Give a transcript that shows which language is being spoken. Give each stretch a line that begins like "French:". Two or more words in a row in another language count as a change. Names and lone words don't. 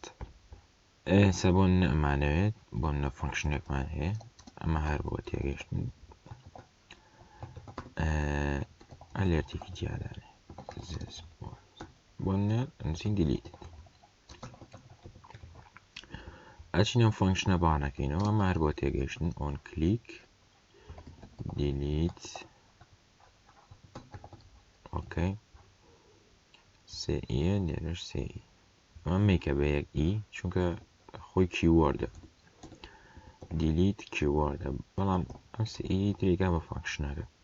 Central Kurdish: ئێستا بۆ نمونە ئەمانەوێت بۆ نمونە فەنکشنێکمان هەیە ئەمە هەر بۆ تێگەشتن ئەلێرتێکی جیادانێ بۆ نمونە ئەنووسین delete. ئەچینە فەنکشنە بانەکەینەوە ئەمە هەر بۆ تێگەشتن
English: on click delete.
Central Kurdish: OK سێئیە لێرەش سێئی. ئەمە میکە بە یەک ئی چونکە خۆی کیوەردە delete کیوەردە بەڵام ئەم سێئی تێگا بە فەنکشنەکە.